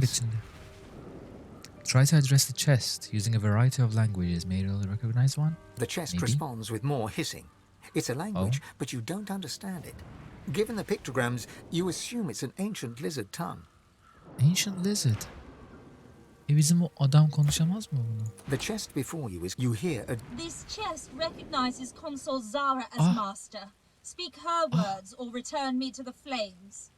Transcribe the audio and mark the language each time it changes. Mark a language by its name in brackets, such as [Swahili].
[English] sense. [Turkish] içinde. [English] Try to address the chest using a variety of languages. May you recognize one? The chest Maybe. responds with more hissing. It's a language, but you don't understand it. Given the pictograms, you assume it's an ancient lizard tongue. Ancient lizard. [Turkish] Bizim o adam konuşamaz mı bunu? [English] The chest before you is you hear a This chest recognizes Consul Zara as master. Speak her words or return me to the flames.